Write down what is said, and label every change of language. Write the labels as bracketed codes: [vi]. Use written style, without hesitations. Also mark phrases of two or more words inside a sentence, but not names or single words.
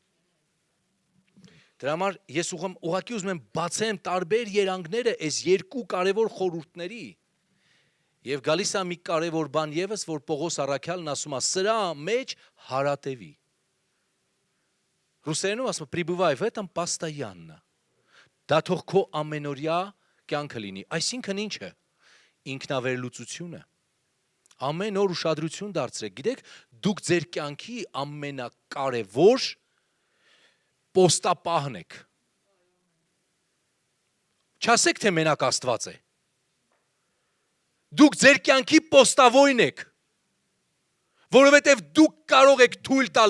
[hy] Դրա համար ես ուղղակի ուզում եմ բացեմ տարբեր երանգները այս երկու կարևոր խորհուրդների։ Եվ գալիս է մի կարևոր բան եւս, որ Պողոս առաքյալն ասում է, սրա մեջ հարատևի։ Ռուսերենում ասում է [ru] «Пребывай в этом постоянно». [hy] Դա թող քո ամենօրյա կյանքը լինի։ Այսինքն ինչ է։ Ինքնավերլուծությունը։ Ամեն օր ուշադրություն դարձրեք։ Գիտեք, դուք ձեր կյանքի ամենակարևոր պոստապահն եք։ Չասեք, թե մենակ Աստված է։ Դուք ձեր կյանքի պոստավոյն եք, որովհետև դուք կարող եք թույլ տալ